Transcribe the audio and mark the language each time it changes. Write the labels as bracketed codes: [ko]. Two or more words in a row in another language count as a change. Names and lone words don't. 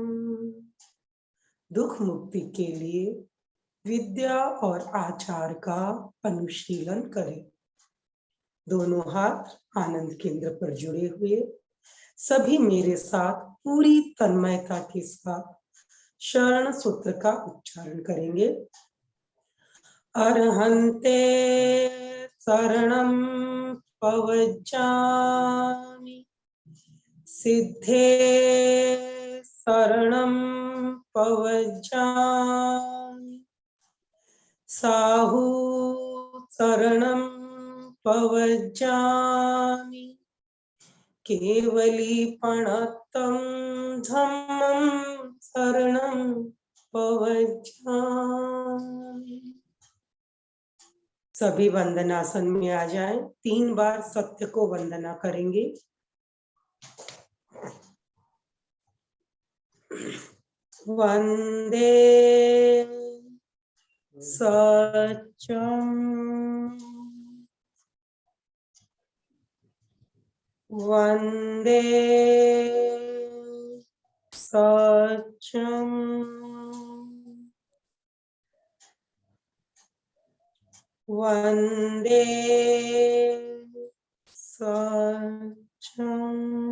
[hi] दुख मुक्ति के लिए विद्या और आचार का अनुशीलन करें। दोनों हाथ आनंद केंद्र पर जुड़े हुए सभी मेरे साथ पूरी तन्मयता के साथ शरण सूत्र का उच्चारण करेंगे। [pra] अर्हन्ते शरणं पवज्जामि, सिद्धे शरणं पवज्जामि, साहु शरणं पवज्जामि, केवलीपणतं धम्मं शरणं पवज्जामि। [hi] सभी वंदनासन में आ जाएं। 3 बार सत्य को वंदना करेंगे। वंदे [sa] सत्यम वंदे सत्यम वंदे सत्यम।